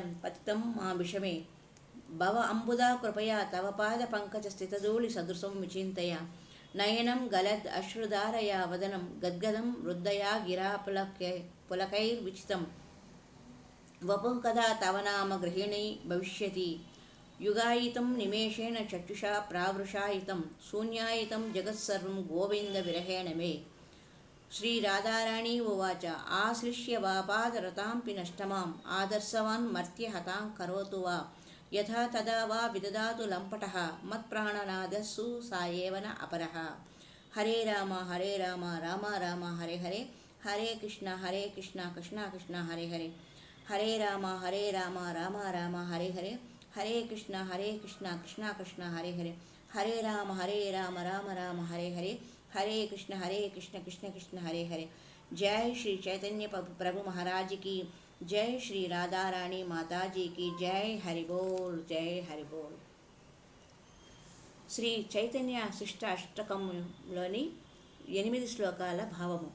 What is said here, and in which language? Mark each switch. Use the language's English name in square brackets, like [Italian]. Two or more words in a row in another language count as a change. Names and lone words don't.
[Sanskrit] పతితం మా విషమే భవ అంబుదా కృపయా తవ పాద పంకజ స్థితధూళి సదృశం విచింతయ నయనం గలద్ అశ్రుధారయా వదనం గద్గదం వృద్ధయా గిరా పులకైర్విచితం వపుః కదా తవ నామ గృహిణీ భవిష్యతి యుగాయితం నిమేషేణ చక్షుషా ప్రావృషాయితం శూన్యాయితం జగత్సర్వం గోవింద విరహేణ మే. శ్రీ రాధారాణీ ఉవాచ ఆశ్లిష్య వాపాదరతాంపి నష్టమాం ఆదర్శవాన్ మర్త్య హతాం కరోతు వా యథా తదా వా విదదాతు లంపటః మత్ప్రాణనాదస్సు సాయేవన అపరః. హరే రామ రామ రామ హరే హరే, హరే కృష్ణ కృష్ణ కృష్ణ హరే హరే, హరే రామ రామ రామ హరే హరే, హరే కృష్ణ కృష్ణ కృష్ణ హరే హరే, హరే రామ రామ రామ హరే హరే, హరే కృష్ణ కృష్ణ కృష్ణ హరే హరే. [Hindi] जै श्री चैतन्य प्रभु महाराज की जै, श्री राधारानी माताजी की जै. हरिबोल, जै हरिबोल. [Telugu] శ్రీ చైతన్య శిష్ట అష్టకంలోని 8 శ్లోకాల భావము.